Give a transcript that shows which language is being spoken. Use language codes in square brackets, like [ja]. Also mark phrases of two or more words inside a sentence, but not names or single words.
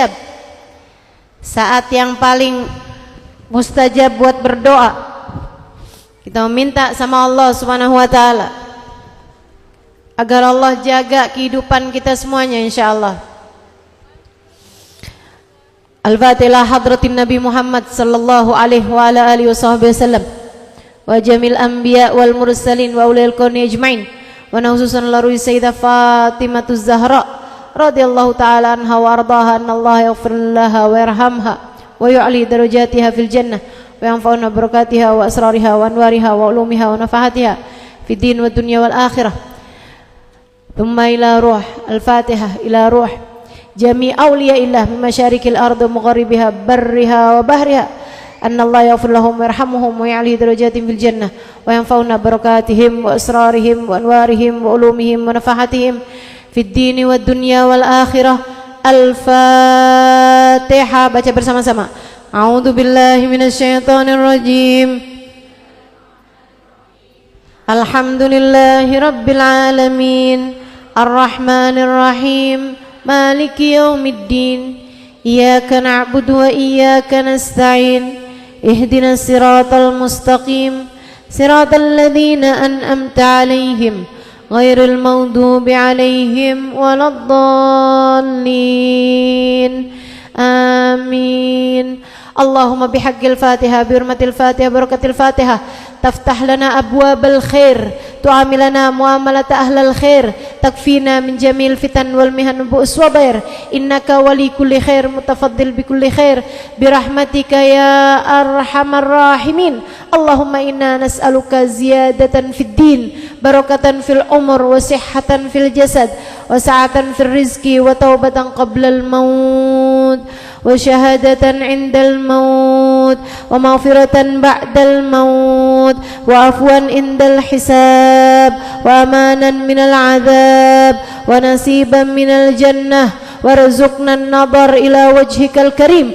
[id] Saat yang paling mustajab buat berdoa. Kita meminta sama Allah [ar] سبحانه وتعالى [id] agar Allah jaga kehidupan kita semuanya insyaallah. [ar] الفاتحة حضرة النبي محمد صلى الله عليه وعلى آله وسلم وجميع الأنبياء والمرسلين وأولي الكون أجمعين. وخصوصا لروح السيدة فاطمة الزهراء رضي الله تعالى عنها وأرضاها، أن الله يغفر لها ويرحمها ويعلي درجاتها في الجنة وينفعنا بركاتها وأسرارها وأنوارها وعلومها ونفحاتها في الدين والدنيا والآخرة. ثم إلى روح الفاتحة إلى روح جميع أولياء الله من مشارق الأرض ومغاربها برها وبحرها أن الله يغفر لهم ويرحمهم ويعلي درجات في الجنة وينفعنا بركاتهم وأسرارهم وأنوارهم وعلومهم ونفحاتهم في الدين والدنيا والآخرة. الفاتحة. [id] Baca bersama-sama. [ar] أعوذ بالله من الشيطان الرجيم. الحمد لله رب العالمين. الرحمن الرحيم. مالك يوم الدين. إياك نعبد وإياك نستعين. اهدنا الصراط المستقيم. صراط الذين أنعمت عليهم غير المغضوب عليهم ولا الضالين. آمين. اللهم بحق الفاتحة، بحرمة الفاتحة، بركة الفاتحة، تفتح لنا أبواب الخير، تعاملنا معاملة أهل الخير، تكفينا من جميع الفتن والمحن بؤس وبير، إنك ولي كل خير، متفضل بكل خير، برحمتك يا أرحم الراحمين. اللهم إنا نسألك زيادة في الدين، بركة في الأمور، وصحة في الجسد، وسعة في الرزق، وتوبة قبل الموت، وشهادة عند الموت، ومغفرة بعد الموت، وعفوا عند الحساب، وأمانا من العذاب، ونصيبا من الجنة، وارزقنا النظر إلى وجهك الكريم.